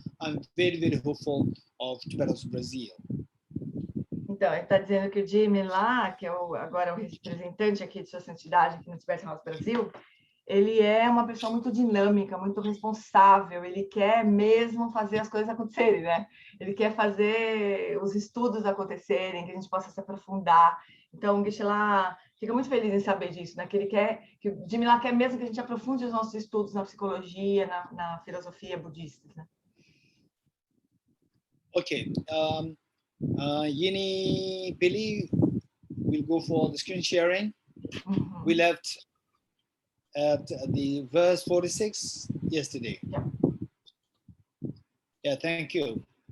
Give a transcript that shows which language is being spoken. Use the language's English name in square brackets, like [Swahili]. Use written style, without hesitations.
[English] I'm very, very hopeful of Tibetan House Brazil. [Portuguese] Então, ele está dizendo que o Jimmy lá, que é agora o representante aqui de sua santidade aqui no Tibetan House Brasil, ele é uma pessoa muito dinâmica, muito responsável, ele quer mesmo fazer as coisas acontecerem, né? Ele quer fazer os estudos acontecerem, que a gente possa se aprofundar. Então, o Geshe lá fica muito feliz em saber disso, né? Que o Jimmy lá quer mesmo que a gente aprofunde os nossos estudos na psicologia, na filosofia budista, né? [English] Okay. Yini, Billy, we'll go for the screen sharing. Uhum. We left at the verse 46 yesterday. Yeah. Yeah, thank you.